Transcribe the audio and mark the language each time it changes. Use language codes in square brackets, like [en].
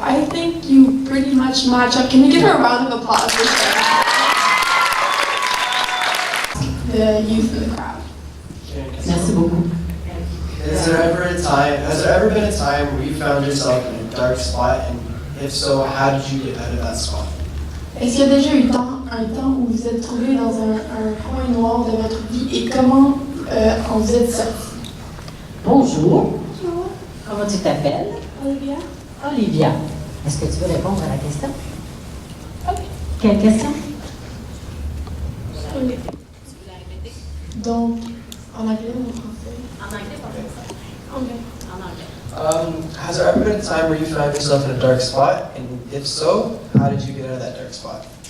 [en] I think you pretty much match up. Can you give her a round of applause for that? The youth in the crowd. [fr] Merci beaucoup. [en] Has there ever been a time where you found yourself in a dark spot, and if so, how did you get out of that spot? [fr] Est-ce qu'il y a déjà eu un temps où vous êtes trouvé dans un coin noir de votre vie et comment en vous êtes sorti? Bonjour. Bonjour. Comment tu t'appelles? Olivia. Olivia. Est-ce que tu veux répondre à la question? Ok. Quelle question? Oui. Donc, en anglais ou en français? En anglais, Anglais. en anglais. [en] Has there ever been a time where you found yourself in a dark spot, and if so, how did you get out of that dark spot?